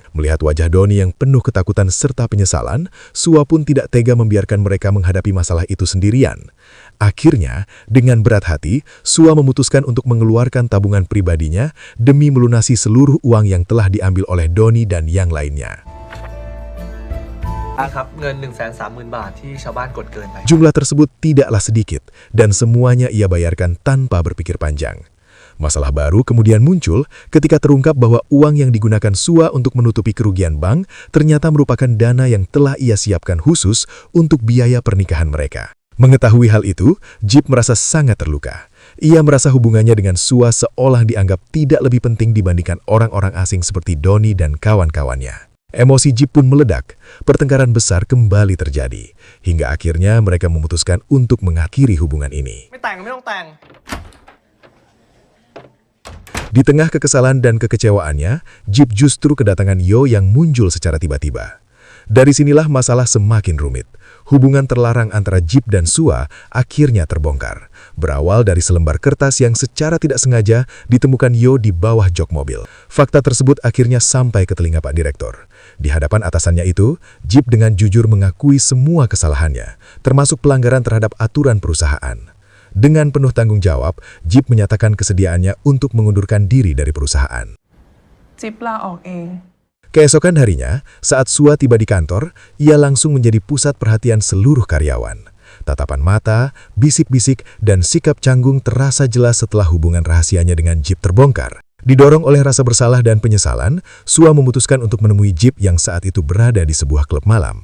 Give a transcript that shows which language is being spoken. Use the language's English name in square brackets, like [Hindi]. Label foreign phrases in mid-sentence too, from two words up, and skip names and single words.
[Indonesian] Melihat wajah Doni yang penuh ketakutan serta penyesalan, Sua pun tidak tega membiarkan mereka menghadapi masalah itu sendirian. Akhirnya, dengan berat hati, Sua memutuskan untuk mengeluarkan tabungan pribadinya demi melunasi seluruh uang yang telah diambil oleh Doni dan yang lainnya. [Thai] ครับเงิน 130,000 บาทที่ชาวบ้านกดเกินไป [Indonesian] Jumlah tersebut tidaklah sedikit, dan semuanya ia bayarkan tanpa berpikir panjang. Masalah baru kemudian muncul ketika terungkap bahwa uang yang digunakan Sua untuk menutupi kerugian bank ternyata merupakan dana yang telah ia siapkan khusus untuk biaya pernikahan mereka. Mengetahui hal itu, Jeep merasa sangat terluka. Ia merasa hubungannya dengan Sua seolah dianggap tidak lebih penting dibandingkan orang-orang asing seperti Doni dan kawan-kawannya. Emosi Jeep pun meledak, pertengkaran besar kembali terjadi, hingga akhirnya mereka memutuskan untuk mengakhiri hubungan ini. [Thai] ไม่แต่งไม่ต้องแต่ง [Indonesian] Di tengah kekesalan dan kekecewaannya, Jeep justru kedatangan Yo yang muncul secara tiba-tiba. Dari sinilah masalah semakin rumit. Hubungan terlarang antara Jeep dan Sua akhirnya terbongkar. Berawal dari selembar kertas yang secara tidak sengaja ditemukan Yo di bawah jok mobil. Fakta tersebut akhirnya sampai ke telinga Pak Direktur. Di hadapan atasannya itu, Jeep dengan jujur mengakui semua kesalahannya, termasuk pelanggaran terhadap aturan perusahaan. Dengan penuh tanggung jawab, Jeep menyatakan kesediaannya untuk mengundurkan diri dari perusahaan. [Thai] จิ๊บลาออกเอง [Indonesian] Keesokan harinya, saat Sua tiba di kantor, ia langsung menjadi pusat perhatian seluruh karyawan. Tatapan mata, bisik-bisik, dan sikap canggung terasa jelas setelah hubungan rahasianya dengan Jeep terbongkar. Didorong oleh rasa bersalah dan penyesalan, Sua memutuskan untuk menemui Jeep yang saat itu berada di sebuah klub malam.